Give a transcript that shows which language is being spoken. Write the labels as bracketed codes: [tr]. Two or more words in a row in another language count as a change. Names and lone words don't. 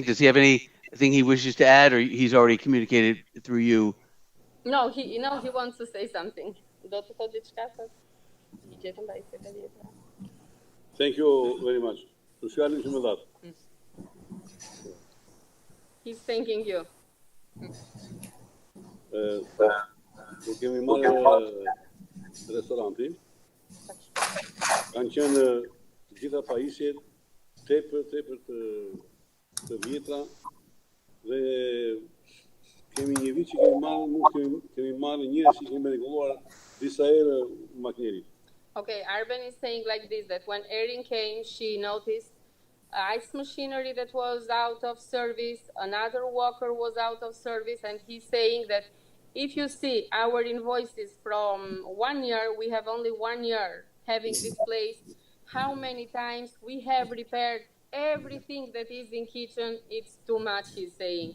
[en] Does he have anything he wishes to add, or he's already communicated through you? No, he wants to say something. Thank you very much. He's thanking you. [sq] Kemi marrë restoranti, kanë qenë gjitha pajisjet tepër të vjetra dhe kemi një vit që kemi marrë njerëz që kemi rregulluar disa herë makinerit. [en] Okay, Arben is saying like this, that when Erin came, she noticed ice machinery that was out of service, another walker was out of service, and he's saying that if you see our invoices from 1 year, we have only 1 year having this place, how many times we have repaired everything that is in kitchen, it's too much, he's saying.